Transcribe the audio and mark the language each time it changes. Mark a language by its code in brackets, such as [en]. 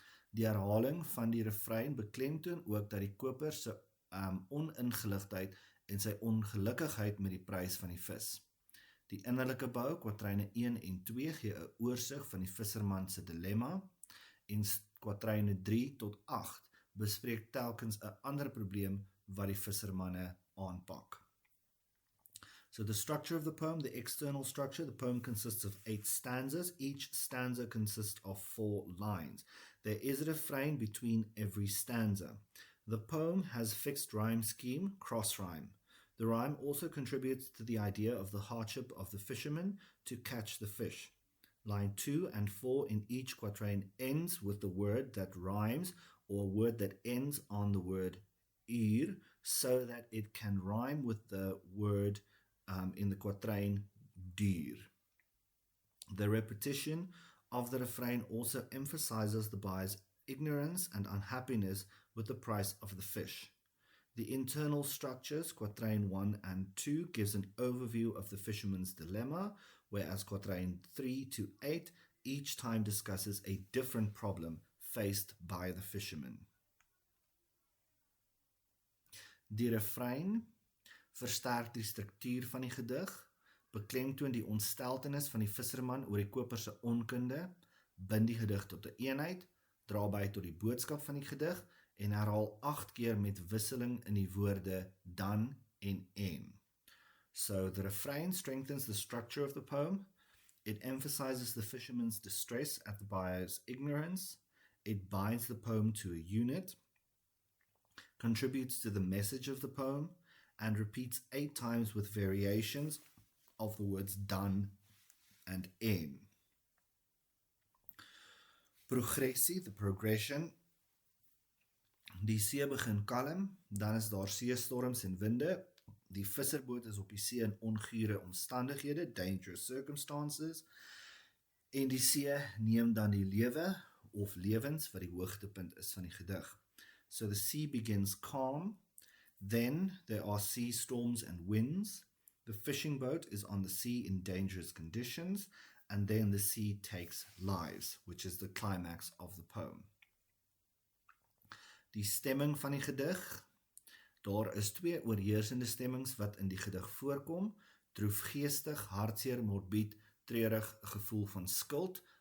[af] Die herhaling van die refrein beklemtoon ook dat die koper se oningeligtheid en sy ongelukkigheid met die prys van die vis. Die innerlike bou, kwatryne 1 en 2 gee 'n oorsig van die visserman se dilemma en kwatryne 3 tot 8 bespreek telkens 'n ander probleem wat die vissermanne aanpak. [en] So the structure of the poem, the external structure, the poem consists of 8 stanzas. Each stanza consists of 4 lines. There is a refrain between every stanza. The poem has fixed rhyme scheme, cross rhyme. The rhyme also contributes to the idea of the hardship of the fisherman to catch the fish. Line 2 and 4 in each quatrain ends with the word that rhymes or a word that ends on the word uur, so that it can rhyme with the word in the quatrain duur. The repetition of the refrain also emphasizes the buyer's ignorance and unhappiness with the price of the fish. The internal structures, quatrain 1 and 2, gives an overview of the fisherman's dilemma, whereas quatrain 3 to 8 each time discusses a different problem faced by the fisherman. [af] Die refrein versterk die struktuur van die gedig, beklemtoon die ontsteltenis van die visserman oor die koper se onkunde, bind die gedig tot 'n eenheid, dra by tot die boodskap van die gedig en herhaal 8 keer met wisseling in die woorde dan en. [en] So the refrain strengthens the structure of the poem. It emphasizes the fisherman's distress at the buyer's ignorance. It binds the poem to a unit, contributes to the message of the poem, and repeats 8 times with variations of the words dan and en. [af] Progressie, [en] the progression. [af] Die see begin kalm, dan is daar seestorms en winde. Die visserboot is op die see in ongure omstandighede, [en] dangerous circumstances, [af] en die see neem dan die lewe of lewens wat die hoogtepunt is van die gedig. [en] So the sea begins calm, then there are sea storms and winds, the fishing boat is on the sea in dangerous conditions, and then the sea takes lives, which is the climax of the poem. [af] Die stemming van die gedig. Daar is 2 oorheersende stemmings wat in die gedig voorkom, droefgeestig, hartseer, morbied, treurig, gevoel van skuld.